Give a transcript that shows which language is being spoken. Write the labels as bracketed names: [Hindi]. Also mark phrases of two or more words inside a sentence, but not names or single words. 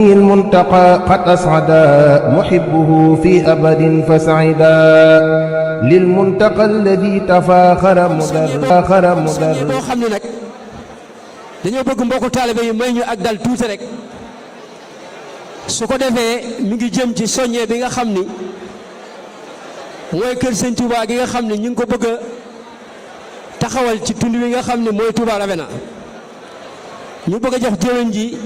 [Arabic] المنتقى قد أسعدا محبه في أبد فسعدا للمنتقى الذي تفاخر مدر [Wolof] boo xam ne nag dañoo bëgg mbokku taalibe yi may ñu ak dal tuuti rek su ko defee mi ngi jëm ci soññee bi nga xam ni mooy kër Sëñ Touba gi nga xam ne ñu ngi ko bëgg a taxawal ci tund wi nga xam ne mooy Touba Ravena ñu bëgg a jox jëwriñ ji